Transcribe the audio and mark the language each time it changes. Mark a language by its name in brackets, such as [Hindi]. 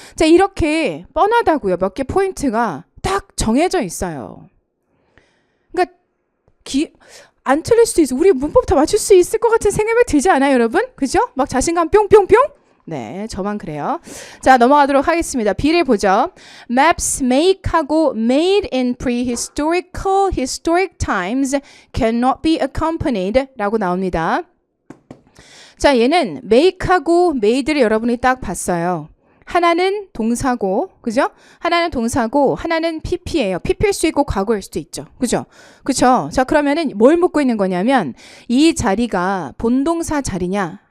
[Korean] 자, 이렇게 뻔하다고요. 몇 개 포인트가 딱 정해져 있어요. 그러니까 안 틀릴 수도 있어. 우리 문법 다 맞출 수 있을 것 같은 생각이 들지 않아요, 여러분? 그죠? 막 자신감 뿅뿅뿅? 네, 저만 그래요. 자, 넘어가도록 하겠습니다. B를 보죠. [English] Maps make [Korean] 하고 [English] made in historic times cannot be accompanied [Korean] 라고 나옵니다. 자, 얘는 make하고 made를 여러분이 딱 봤어요. 하나는 동사고, 그죠? 하나는 동사고, 하나는 PP예요. PP일 수 있고 과거일 수도 있죠. 그죠? 그쵸? 자, 그러면은 뭘 묻고 있는 거냐면 이 자리가 본동사 자리냐?